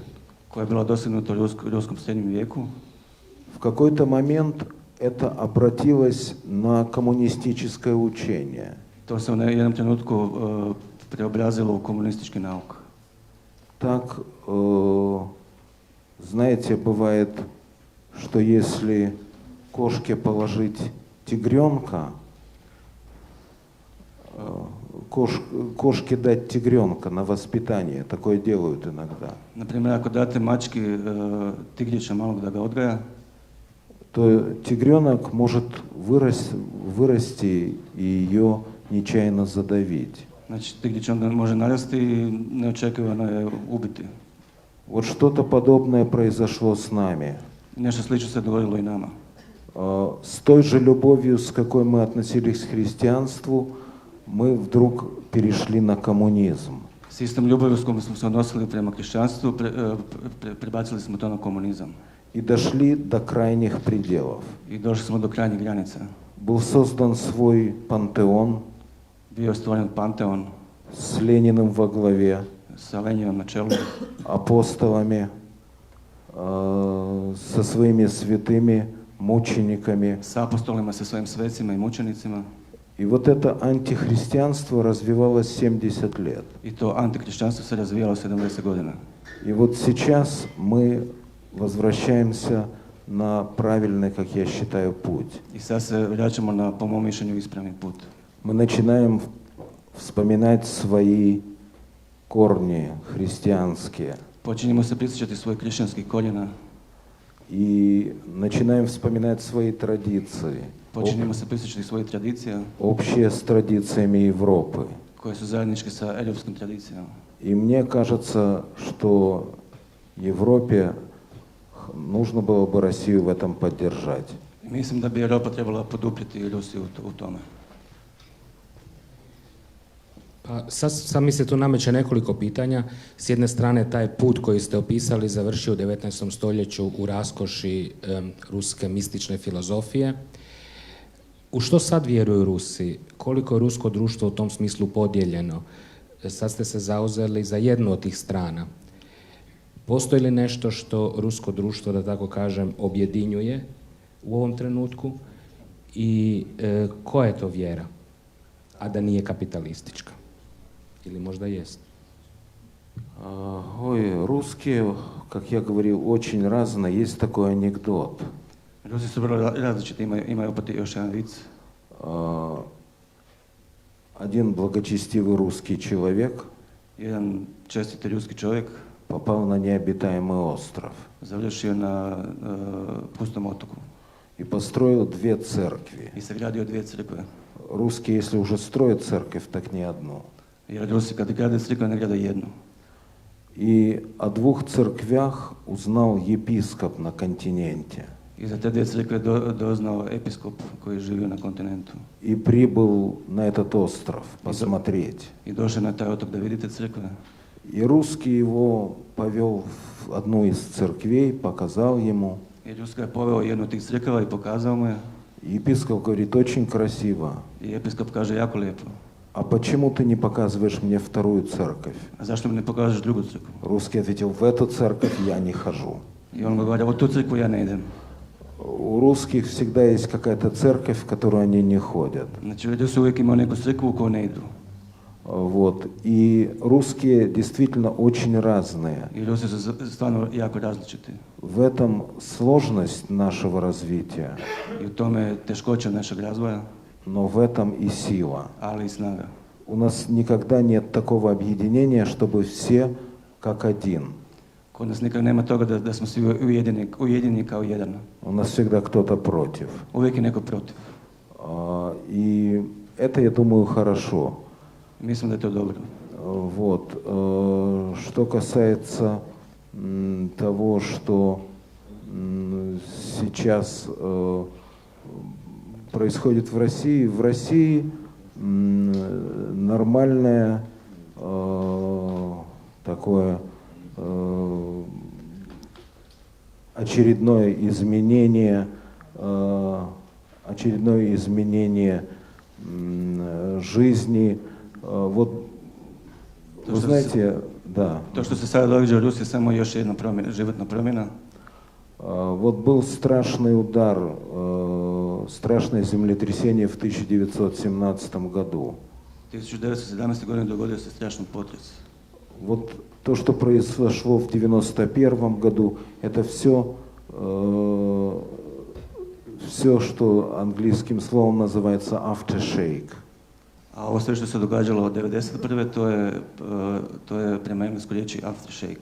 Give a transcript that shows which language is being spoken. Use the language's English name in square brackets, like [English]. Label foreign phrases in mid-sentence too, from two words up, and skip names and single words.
[Croatian] koja je bila dosegnuta u ruskom srednjem vijeku, [Russian] в какой-то момент это обратилось на коммунистическое учение. [Croatian] to se u jednom trenutku preobrazilo u komunistički nauk. [Russian] Так, знаете, бывает, что если кошке положить тигренка, кошке дать тигренка на воспитание, такое делают иногда, [Croatian] Naprimjer, ako date mački tigrića malog da ga odgaja, [Russian] то тигренок может вырасти и ее нечаянно задавить. [Croatian] znači tigrić onda može narasti i neočekivano je ubiti. [Russian] Вот что-то подобное произошло с нами. [Croatian] Nešto slično se dogodilo i nama. [Russian] С той же любовью, с какой мы относились к христианству, мы вдруг перешли на коммунизм. [Croatian] S istom ljubavlju s kojom smo se odnosili prema kršćanstvu, prebacili smo to na komunizam. [Russian] И дошли до крайних пределов. [Croatian] I došli smo do krajnjih granica. [Russian] Был создан свой пантеон [Croatian] Bio je stvoren Panteon [Russian] с Лениным во главе, [Croatian] sa Lenjinom na čelu, [Russian] апостолами, со своими святыми мучениками. [Croatian] sa apostolima, sa svojim svecima i mučenicima. [Russian] И вот это антихристианство развивалось 70 лет. [Croatian] I to antikršćanstvo se razvijalo 70 godina. [Russian] И вот сейчас мы возвращаемся на правильный, как я считаю, путь. [Croatian] I sad se vraćamo na, po mom mišljenju, ispravni put. [Russian] Мы начинаем вспоминать свои корни христианские. [Croatian] Počinjemo se prisjećati svojih kršćanskih korijena. [Russian] и начинаем вспоминать свои традиции, [Croatian] Počinjemo se prisjećati svojih tradicija [Russian] общие с традициями Европы. [Croatian] koje su zajedničke sa europskim tradicijama. [Russian] И мне кажется, что Европе нужно было бы Россию в этом поддержать. [Croatian] I mislim da bi Europa trebala poduprijeti Rusiju u tome. Pa sad mi se tu nameće nekoliko pitanja. S jedne strane, taj put koji ste opisali završio u 19. stoljeću u raskoši ruske mistične filozofije. U što sad vjeruju Rusi? Koliko je rusko društvo u tom smislu podijeljeno? Sad ste se zauzeli za jednu od tih strana. Postoji li nešto što rusko društvo, da tako kažem, objedinjuje u ovom trenutku i koja je to vjera, a da nije kapitalistička? Ili možda jest? [Russian] Ой, русские, как я говорил, очень разные. Есть такой анекдот. [Croatian] Rusi su vrlo različiti, imaju opet još jedan vic. [Russian] Один благочестивый русский человек [Croatian] Jedan čestiti ruski čovjek [Russian] попал на необитаемый остров [Croatian] završio na pustom otoku [Russian] и построил две церкви. [Croatian] i sagradio dvije crkve. [Russian] Русские, если уже строят церковь, так не одну. [Croatian] Jer Rusi kad grade crkve ne grade jednu. [Russian] И о двух церквях узнал епископ на континенте. [Croatian] I za te dvije crkve doznao episkop koji je živio na kontinentu. [Russian] И прибыл на этот остров посмотреть. [Croatian] I došao na taj otok da vidite crkve. [Russian] И русский его повел в одну из церквей, показал ему. [Croatian] I Ruska je poveo jednu od tih crkava i pokazao mu je. [Russian] Епископ говорит, очень красиво. [Croatian] I episkop kaže jako lijepo. [Russian] А почему ты не показываешь мне вторую церковь? [Croatian] A zašto mi ne pokažeš drugu crkvu? [Russian] Русский ответил, в эту церковь я не хожу. [Croatian] I on govori, u tu crkvu ja ne idem. [Russian] У русских всегда есть какая-то церковь, в которую они не ходят. [Croatian] Znači, Rusi uvijek imaju neku crkvu u koju ne idu. [Russian] Вот. И русские действительно очень разные. [Croatian] I Rusi su stvarno jako različiti. [Russian] В этом сложность нашего развития, [Croatian] I u tome je teškoća našeg razvoja, [Russian] но в этом и сила. [Croatian] ali i snaga. [Russian] У нас никогда нет такого объединения, чтобы все как один. [Croatian] Kod nas nikad nema toga da smo svi ujedinjeni kao jedan. [Russian] У нас всегда кто-то против. [Croatian] Uvijek je neko protiv. [Russian] И это, я думаю, хорошо. [Croatian] Mislim da je to dobro. [Russian] Вот. Что касается того, что сейчас происходит в России нормальное такое очередное изменение жизни. Вот, вы знаете, да. [Croatian] To što se sada događa u Rusiji je samo još jedna životna promjena. [Russian] Вот был страшный удар, страшное землетрясение в 1917 году. [Croatian] 1917. godine dogodio se strašan potres. [Russian] Вот то, что произошло в 1991 году, это все, что английским словом называется aftershock. [Croatian] A ovo sve što se događalo od 1991. to je prema engleskoj riječi aftershock.